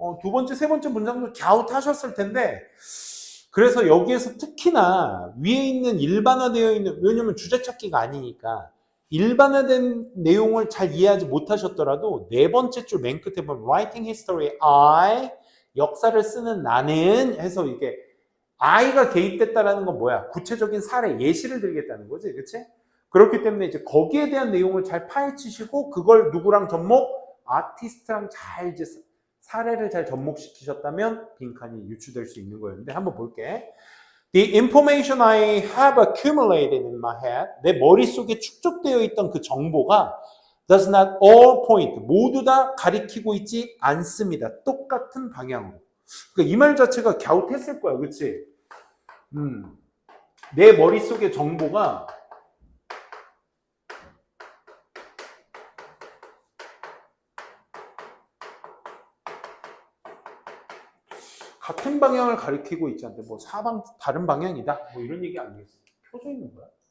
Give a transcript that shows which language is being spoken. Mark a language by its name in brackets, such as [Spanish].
[Korean] 두 번째, 세 번째 문장도 갸웃하셨을 텐데 그래서 여기에서 특히나 위에 있는 일반화되어 있는 왜냐면 주제 찾기가 아니니까 일반화된 내용을 잘 이해하지 못하셨더라도 네 번째 줄 맨 끝에 보면 [English] Writing History I [Korean] 역사를 쓰는 나는 해서 이게 I가 개입됐다라는 건 뭐야? 구체적인 사례, 예시를 들겠다는 거지, 그치? 그렇기 때문에 이제 거기에 대한 내용을 잘 파헤치시고 그걸 누구랑 접목? 아티스트랑 잘 이제 사례를 잘 접목시키셨다면 빈칸이 유추될 수 있는 거였는데 한번 볼게. [English] The information I have accumulated in my head, [Korean] 내 머릿속에 축적되어 있던 그 정보가 [English] does not all point, [Korean] 모두 다 가리키고 있지 않습니다. 똑같은 방향으로. 그러니까 이 말 자체가 갸웃했을 거야, 그치? 내 머릿속의 정보가 같은 방향을 가리키고 있지 않대. 뭐 다른 방향이다. 뭐 이런 얘기 아니겠어. 켜져 있는 거야.